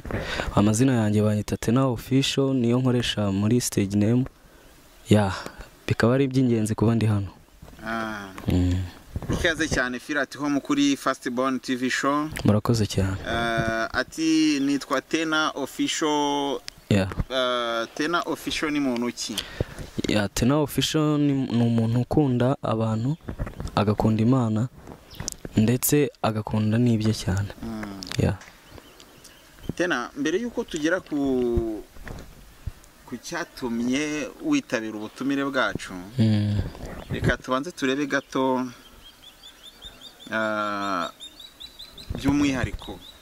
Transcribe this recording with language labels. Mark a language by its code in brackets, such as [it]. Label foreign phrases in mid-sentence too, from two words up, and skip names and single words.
[rw] Amazina yanjye banyita Tena Official niyo nkoresha muri stage name. Ya bikaba ari iby'ingenzi kuba ndi hano. Ikaze cyane Firati ho kuri Fastborn TV show. Murakoze cyane. Ati nitwa Tena Official. Yeah. Tena Official ni muntu ki? Ya Tena Official ni umuntu ukunda abantu agakunda Imana ndetse agakunda n'ibye cyane. Yeah. Tena mbere yuko tugera ku cyatumye witabira ubutumire bwacu, reka tubanze turebe gato by'umwihariko.